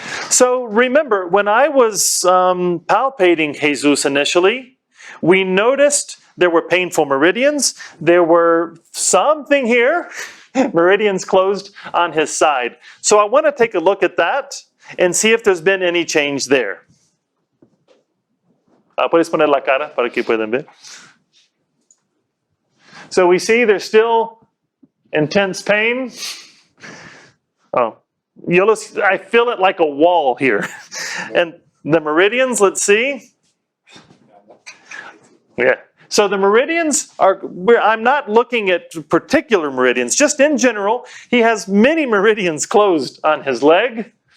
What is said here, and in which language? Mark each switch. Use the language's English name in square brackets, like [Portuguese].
[English] So remember, when I was palpating Jesus initially, we noticed there were painful meridians. There were something here, meridians closed on his side. So I want to take a look at that and see if there's been any change there. [Spanish] Puedes poner la cara para que puedan ver. [English] So we see there's still intense pain. Oh. I feel it like a wall here. And the meridians, let's see. Yeah. So the meridians I'm not looking at particular meridians, just in general, he has many meridians closed on his leg.